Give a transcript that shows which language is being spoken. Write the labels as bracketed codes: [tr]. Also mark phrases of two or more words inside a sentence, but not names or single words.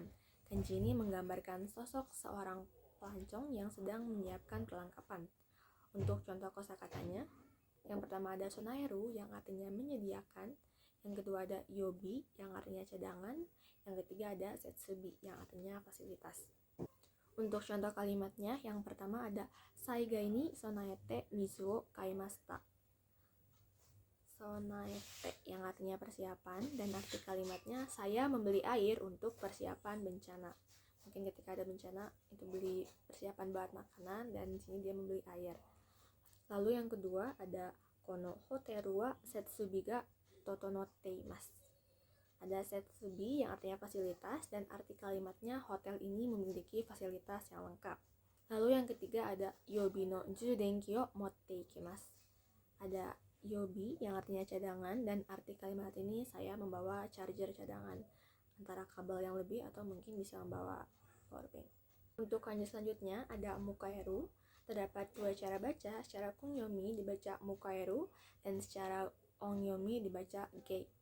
[id] Kanji ini menggambarkan sosok seorang pelancong yang sedang menyiapkan perlengkapan. Untuk contoh kosakatanya, yang pertama ada sonaeru yang artinya menyediakan, yang kedua ada yobi yang artinya cadangan, yang ketiga ada setsubi yang artinya fasilitas. Untuk contoh kalimatnya, yang pertama ada [ja] 災害に備えて水を買いました. [id] Sonaete yang artinya persiapan, dan arti kalimatnya saya membeli air untuk persiapan bencana. Mungkin ketika ada bencana itu beli persiapan buat makanan, dan di sini dia membeli air. Lalu yang kedua ada [ja] このホテルは設備が整っています. [id] Ada setsubi yang artinya fasilitas, dan arti kalimatnya hotel ini memiliki fasilitas yang lengkap. Lalu yang ketiga ada [ja] 予備の充電器を持って行きます. [id] Ada yobi yang artinya cadangan, dan arti kalimat ini saya membawa charger cadangan, antara kabel yang lebih atau mungkin bisa membawa powerbank. Untuk kanji selanjutnya ada mukaeru. Terdapat 2 cara baca. Secara kunyomi dibaca mukaeru, dan secara onyomi dibaca gei.